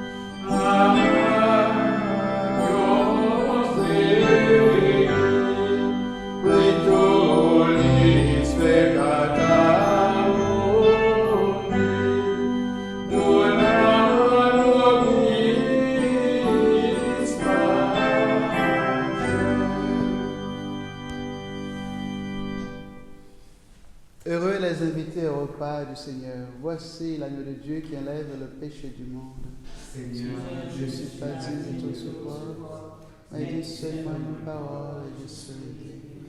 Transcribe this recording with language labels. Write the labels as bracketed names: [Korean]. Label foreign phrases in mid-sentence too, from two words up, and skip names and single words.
[Latin] Agnus Dei, qui tollis peccata morì, dona nobis pace. [French] Heureux les invités au repas du Seigneur. Voici l'agneau de Dieu qui enlève le péché du monde. Seigneur, Je suis pas digne de ton secours, mais dis seulement une parole et je serai guéri.